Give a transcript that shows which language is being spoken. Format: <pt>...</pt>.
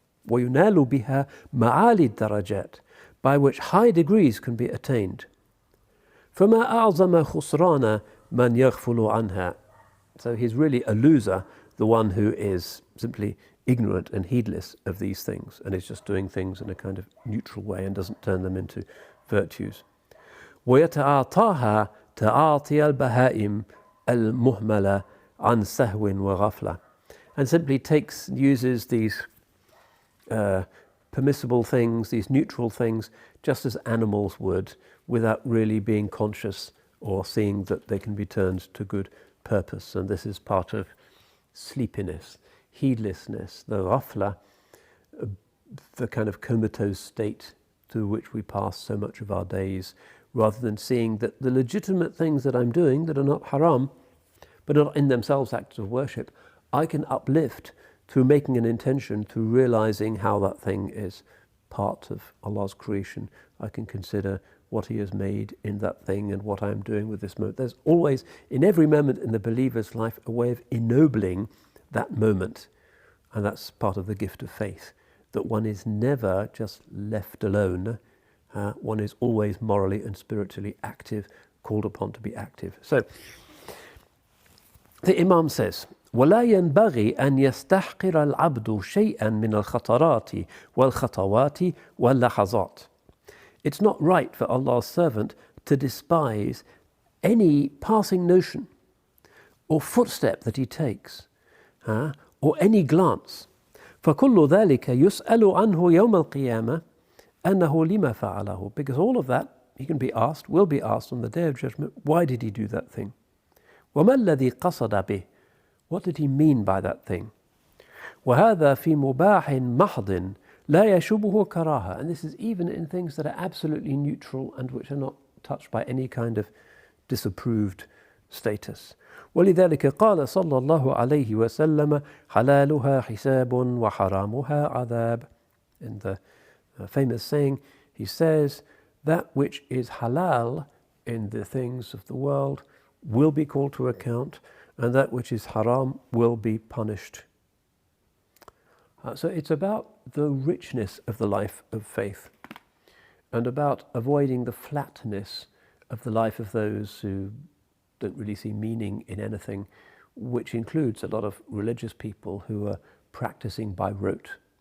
<ar>وَيُنَالُ بِهَا مَعَالِي الدَّرَجَاتِ,</ar> <en>by which high degrees can be attained.</en> <ar>فَمَا أَعْظَمَ خُسْرَانَ مَنْ يَغْفُلُ عَنْهَا.</ar> <en>So he's really a loser, the one who is simply ignorant and heedless of these things and is just doing things in a kind of neutral way and doesn't turn them into virtues.</en> <ar>ويتعاطاها تعاطي البهائم المهملة عن سهو وغفلة.</ar> <en>And simply uses these permissible things, these neutral things, just as animals would, without really being conscious or seeing that they can be turned to good purpose. And this is part of sleepiness, heedlessness, the ghafla, the kind of comatose state through which we pass so much of our days, rather than seeing that the legitimate things that I'm doing that are not haram, but are in themselves acts of worship, I can uplift through making an intention, through realizing how that thing is part of Allah's creation. I can consider what He has made in that thing and what I'm doing with this moment. There's always, in every moment in the believer's life, a way of ennobling that moment. And that's part of the gift of faith, that one is never just left alone. One is always morally and spiritually active, called upon to be active. So, the Imam says,</en> <ar>ولا ينبغي أن يستحقر العبد شيئا من الخطرات والخطوات واللحظات.</ar> <en>It's not right for Allah's servant to despise any passing notion or footstep that he takes, or any glance.</en> <ar>فكل ذلك يسأل عنه يوم القيامة أنه لما فعله.</ar> <en>Because all of that, he can be asked, will be asked on the Day of Judgment, why did he do that thing?</en> <ar>وما الذي قصد به?</ar> <en>What did he mean by that thing?</en> <ar>وهذا في مباح محض لا يشبه كراهة.</ar> <en>And this is even in things that are absolutely neutral and which are not touched by any kind of disapproved status.</en> <ar>ولذلك قال صلى الله عليه وسلم حلالها حساب وحرامها عذاب.</ar> <en>In the famous saying, he says, that which is halal in the things of the world will be called to account, and that which is haram will be punished. So it's about the richness of the life of faith, and about avoiding the flatness of the life of those who don't really see meaning in anything, which includes a lot of religious people who are practicing by rote,</en>